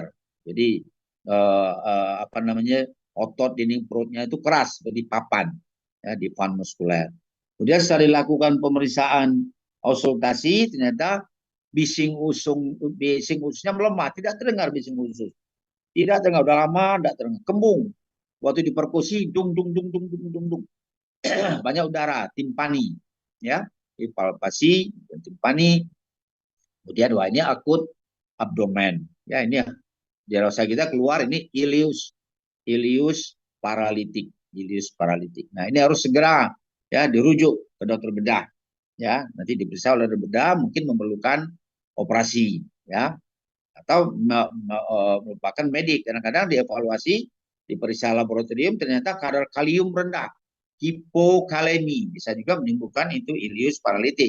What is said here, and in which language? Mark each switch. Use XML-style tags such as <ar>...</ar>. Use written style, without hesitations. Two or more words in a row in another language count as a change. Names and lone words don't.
<id>Jadi apa namanya, otot dinding perutnya itu keras seperti papan, ya, defense muskuler. Kemudian setelah dilakukan pemeriksaan auskultasi, ternyata bising ususnya melemah, tidak terdengar bising usus. Tidak terdengar, udah lama tidak terdengar. Kembung. Waktu diperkusi, dung dung dung dung dung dung dung. Banyak udara, timpani, ya. Palpasi, timpani. Kemudian wah ini akut abdomen. Ya, ini diagnosa kita keluar ini ileus paralitik, ileus paralitik. Nah, ini harus segera, ya, dirujuk ke dokter bedah, ya. Nanti diperiksa oleh dokter bedah, mungkin memerlukan operasi, ya, atau merupakan medik. Kadang-kadang dievaluasi, diperiksa laboratorium, ternyata kadar kalium rendah, hipokalemi, bisa juga menimbulkan itu ileus paralitik.</id>